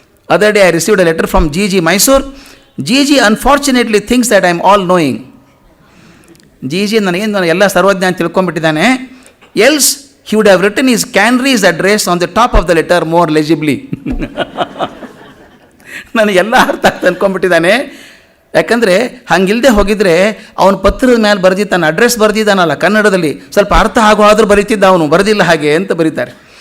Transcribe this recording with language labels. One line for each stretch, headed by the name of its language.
English: Other day I received a letter from G Mysore. G unfortunately thinks that I am all knowing.
Kannada: G ನಾನು ಎಲ್ಲ ಸರ್ವಜ್ಞ ಅಂತ ತಿಳ್ಕೊಂಡ್ಬಿಟ್ಟಿದ್ದಾನೆ.
English: Else he would have written his Canry's address on the top of the letter more legibly.
Kannada: ನನಗೆಲ್ಲ ಅರ್ಥ ಆಗ್ತಾ ಅಂದ್ಕೊಂಡ್ಬಿಟ್ಟಿದ್ದಾನೆ. ಯಾಕಂದರೆ ಹಂಗಿಲ್ಲದೆ ಹೋಗಿದ್ರೆ ಅವನ ಪತ್ರದ ಮೇಲೆ ಬರೆದಿದ್ದಾನೆ, ಅಡ್ರೆಸ್ ಬರೆದಿದ್ದಾನಲ್ಲ ಕನ್ನಡದಲ್ಲಿ, ಸ್ವಲ್ಪ ಅರ್ಥ ಆಗೋ ಆದರೂ ಬರೀತಿದ್ದ, ಅವನು ಬರೆದಿಲ್ಲ ಹಾಗೆ ಅಂತ ಬರೀತಾರೆ.